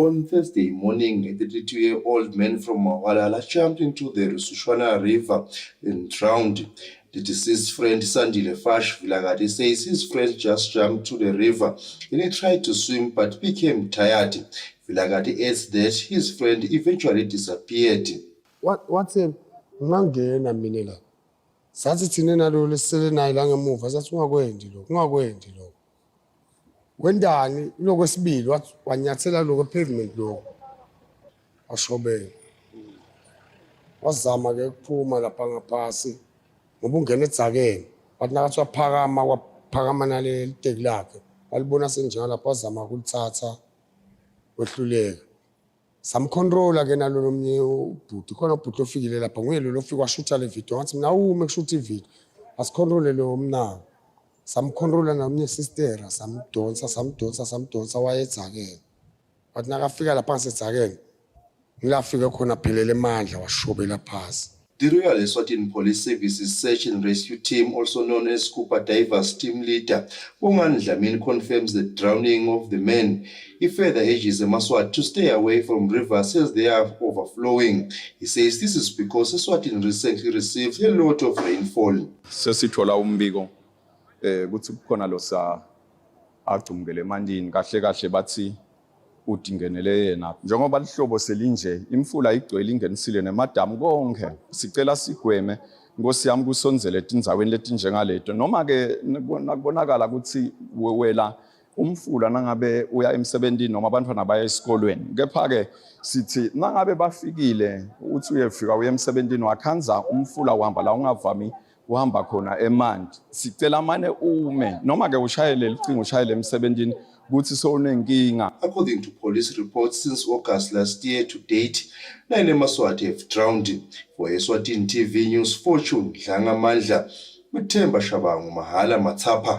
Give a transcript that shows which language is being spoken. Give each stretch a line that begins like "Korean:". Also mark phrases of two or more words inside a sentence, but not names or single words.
English: On Thursday morning, a 32-year-old man from Mawalala jumped into the Rusushwana River and drowned. The deceased friend Sandile Fash Vilagati says his friend just jumped to the river and he tried to swim but became tired. Vilagati adds that his friend eventually disappeared.
Swati: What's a ngangena mina la sathi thina nalo lesele nayi la ngemuva sathi ungakwendi lo wendani lokwesibili wanyathela lokho pavement lokho ashobela wazama ke kuphuma lapha ngaphasi ngoba ungena edzakeni wathi nakathi waphakama kwaphakama nale liteki lakhe walibona senjalo lapha wazama ukulithatha wehluleka samcontrola ke nalo lomnye ubhuti khona ubhuti ofikile lapha nguye lo ofika washutha le video ngathi mina uma kushuta ivideo asicontrole lo mnako samcontrola nomnye sister samdonsa wayedzakeni wathi nakafika lapha ngasedzakeni ngilafika khona phelele emandla washobela phasi.
English: The Royal Eswatini Police Services Search and Rescue Team, also known as Scuba Divers Team Leader, Bongan Dlamini confirms the drowning of the men. He further urges the Maswat to stay away from rivers as they are overflowing. He says this is because Eswatini recently received a lot of rainfall.
Swati: Sesithola umbiko kuthi kukhona lo sa agcumkele emandini kahle kahle bathi udingenele yena njengoba lihlobo selinje imfula igcwele ingenisile nemadamu konke sicela sigweme Nkosi yami kusonzele etindzaweni letinjengaleto noma ke nakubonakala ukuthi wela umfula nangabe uya emsebentini noma abantwana baya esikolweni kepha ke sithi nangabe bafikile uthi uyefika uya emsebentini wakhanza umfula uhamba la ungavami uhamba khona emanti sicela mane ume noma ke ushayele licingo ushayele emsebentini.
English: According to police reports, since August last year to date, 9 Maswati have drowned. For Eswatini TV News, Fortune Dlanga Mandla, with Temba Shabangu Mahala Matapa.